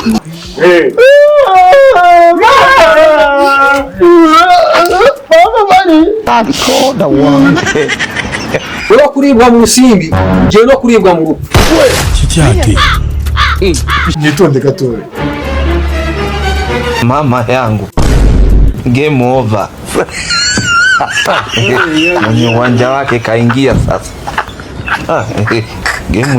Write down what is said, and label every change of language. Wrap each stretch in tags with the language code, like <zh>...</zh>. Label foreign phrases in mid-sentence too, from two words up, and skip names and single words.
<rw>Mama bari. Ura kuribwa mu rusimbi, ngiye no kuribwa mu rupfu. Kicyate. Nitonde gatoya.</rw> <sw>Mama yangu,</sw> <en>game over.</en> <sw>Mwenye uwanja wake kaingia sasa. Game</sw>